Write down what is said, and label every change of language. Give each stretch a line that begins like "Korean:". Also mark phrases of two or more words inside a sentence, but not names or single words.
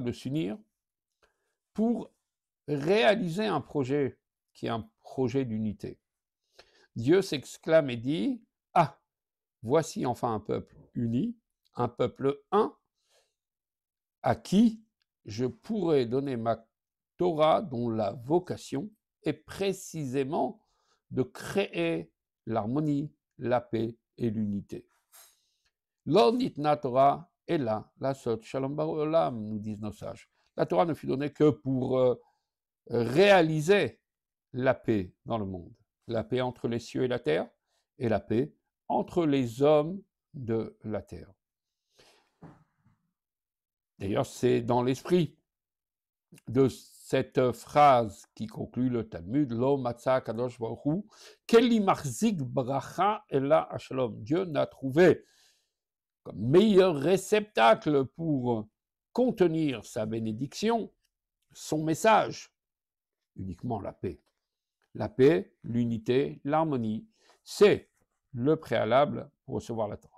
French: de s'unir pour réaliser un projet qui est un projet d'unité, Dieu s'exclame et dit « Ah, voici enfin un peuple uni, un peuple un, à qui je pourrais donner ma Torah, dont la vocation est précisément de créer l'harmonie, la paix et l'unité.
Hebrew: לא ניתנה תורה אלא לעשות שלום בעולם,
French: nous disent nos sages. La Torah ne fut donnée que pour réaliser la paix dans le monde, la paix entre les cieux et la terre, et la paix entre les hommes de la terre. D'ailleurs, c'est dans l'esprit de cette phrase qui conclut le Talmud,
Hebrew: לא מצא קדוש ברוך הוא כלי מחזיק ברכה אלא שלום.
French: Dieu n'a trouvé comme meilleur réceptacle pour contenir sa bénédiction, son message, uniquement la paix. La paix, l'unité, l'harmonie, c'est le préalable pour recevoir la Torah.